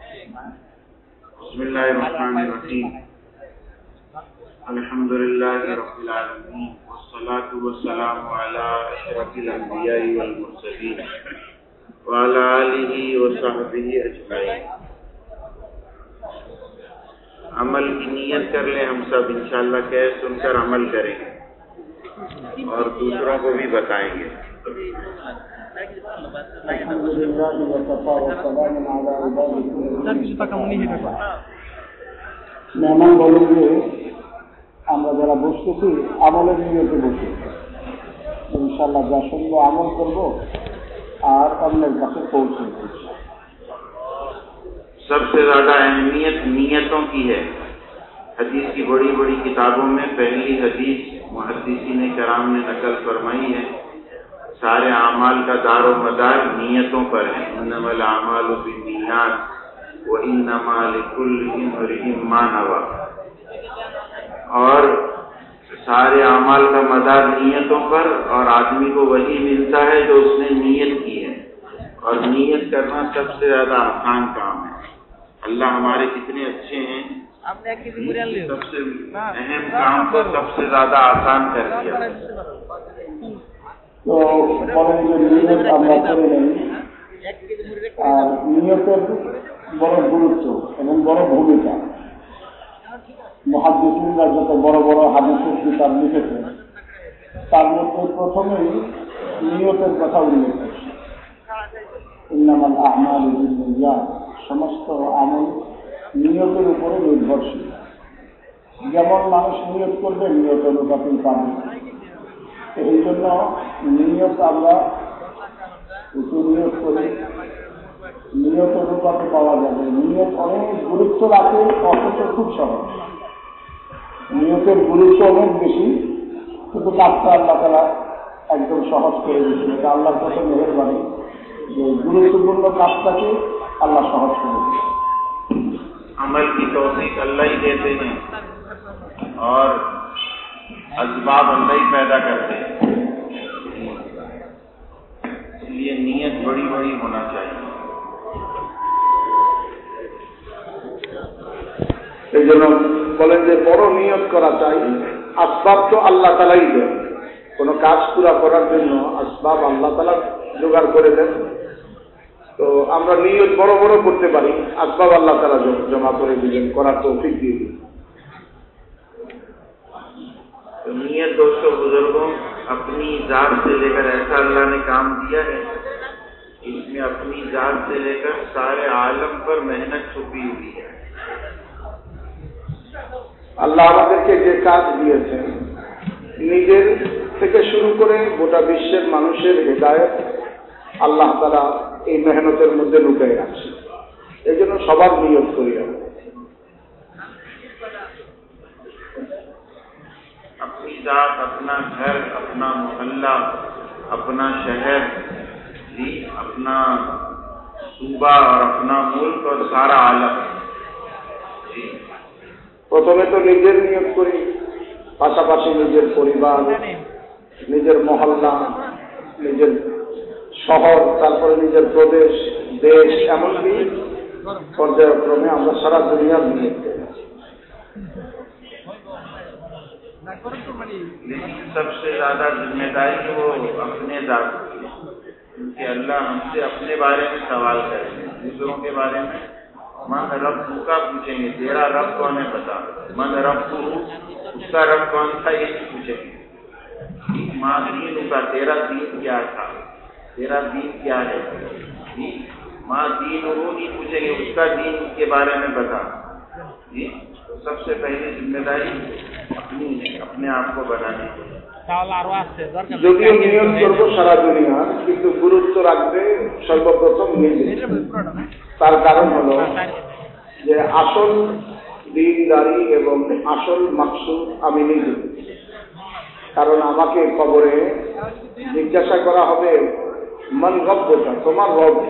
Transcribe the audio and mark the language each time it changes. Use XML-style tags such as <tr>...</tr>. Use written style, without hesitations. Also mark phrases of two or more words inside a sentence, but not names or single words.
<ar>بسم اللہ الرحمن الرحیم الحمد للہ رب العالمین والصلاة والسلام علی اشرف الانبیاء والمرسلین وعلی آلہ وصحبہ اجمعین.</ar> <ur>عمل کی نیت کر لیں ہم سب انشاءاللہ کہہ سن کر عمل کریں گے اور دوسروں کو بھی بتائیں گے.</ur> <bn>মেহমান বলেন যে আমরা যারা বসতেছি আমলের নিয়তে বসি, ইনশাআল্লাহ যা শুনবো আমল করবো আর অন্যের কাছে পৌঁছে দেব.</bn> <ur>سب سے زیادہ اہمیت نیتوں کی ہے. حدیث کی بڑی بڑی کتابوں میں پہلی حدیث محدثین کرام نے نقل فرمائی ہے. سارے اعمال کا دار و مدار نیتوں پر ہے.</ur> <ar>انما الاعمال بالنیات وانما لکل امرئ ما نوی.</ar> <ur>اور سارے اعمال کا مدار نیتوں پر، اور آدمی کو وہی ملتا ہے جو اس نے نیت کی ہے. اور نیت کرنا سب سے زیادہ آسان کام ہے. اللہ ہمارے کتنے اچھے ہیں، سب سے اہم کام کو سب سے زیادہ آسان کر دیا.</ur> <bn>তো বলেন যে নিয়ত আমরা করে নেই, আর নিয়তের বড় গুরুত্ব এবং বড় ভূমিকা. মুহাদ্দিসিনরা যত বড় বড় হাদিসের কিতাব লিখেছে তার মধ্যে প্রথমেই নিয়তের কথা উল্লেখ করেছে.</bn> <ar>إنما الأعمال بالنيات,</ar> <bn>সমস্ত আমল নিয়তের উপরে নির্ভরশীল. যেমন মানুষ নিয়ত করবে নিয়ত অনুপাতেই পাবে. এই জন্য নিয়ত আমরা নিয়ত করি, নিয়ত অনুপাতে পাওয়া যাবে. নিয়ত অনেক গুরুত্ব রাখে, অথচ খুব সহজ. নিয়তের গুরুত্ব অনেক বেশি, কিন্তু কাজটা আল্লাহ তাআলা একদম সহজ করে দিয়েছেন. এটা আল্লাহর কত মেহেরবানি যে গুরুত্বপূর্ণ কাজটাকে আল্লাহ সহজ করে দিয়েছেন.</bn> <ur>عمل کی توفیق اللہ ہی دیتے ہیں اور اسباب اللہ ہی پیدا کرتے ہیں. اس لیے نیت بڑی بڑی ہونا چاہیے.</ur> <bn>এই জন্য বলেন যে বড় নিয়ত করা চাই. আসবাব তো আল্লাহ তাআলাই দেন, কোনো কাজ পুরা করার জন্য আসবাব আল্লাহ তাআলা জোগাড় করে দেন. তো আমরা নিয়ত বড় বড় করতে পারি, আসবাব আল্লাহ তাআলা জমা করে দিবেন, করার তৌফিক দিয়ে দিবেন.</bn> <ur>تو نیت دوستو بزرگوں اپنی ذات سے لے کر ایسا اللہ نے کام دیا ہے، اس میں اپنی ذات سے لے کر سارے عالم پر محنت چھپی ہوئی ہے.</ur> <bn>আল্লাহ আমাদেরকে যে কাজ দিয়েছেন নিজের থেকে শুরু করে গোটা বিশ্বের মানুষের হেদায়েত আল্লাহ তাআলা এই মেহনতের মধ্যে লুকিয়ে রাখছে. এই জন্য সবার নিয়ত করি.</bn> <ur>اپنی ذات، اپنا گھر، اپنا محلہ، اپنا شہر، جی اپنا صوبہ اور اپنا ملک اور سارا عالم. جی</ur> <bn>প্রথমে তো নিজের নিয়ত করি, পাশাপাশি নিজের পরিবার, নিজের মহল্লা, নিজের শহর, তারপরে নিজের প্রদেশ, দেশ, এমনকি পর্যায়ক্রমে আমরা সারা দুনিয়ার নিয়ত করি.</bn> <ur>لیکن سب سے زیادہ ذمہ داری وہ اپنے ذات کی ہے، کیونکہ اللہ ہم سے اپنے بارے میں سوال کریں گے. دوسروں کے بارے میں</ur> <ar>من رب</ar> <ur>کا پوچھیں گے، تیرا رب کون ہے بتا.</ur> <ar>من رب</ar> <ur>اس کا رب کون تھا یہ نہیں پوچھیں گے.</ur> <ar>ماں دین</ar> <ur>کا، تیرا دین کیا تھا، تیرا دین کیا ہے. جی</ur> <ar>ماں دین</ar> <ur>وہ نہیں پوچھیں گے، اس کا دین کے بارے میں بتا. جی سب سے پہلی ذمہ داری اپنے آپ کو بنانے کی.</ur> <bn>যদিও নিয়ত করবো সারা দুনিয়া, কিন্তু গুরুত্ব রাখবে সর্বপ্রথম নিজে. তার কারণ হলো যে আসল দিনদারি এবং আসল মাকসুদ আমি নিজে. কারণ আমাকে কবরে জিজ্ঞাসা করা হবে</bn> <ar>من ربك,</ar> <bn>তোমার রব কে.</bn>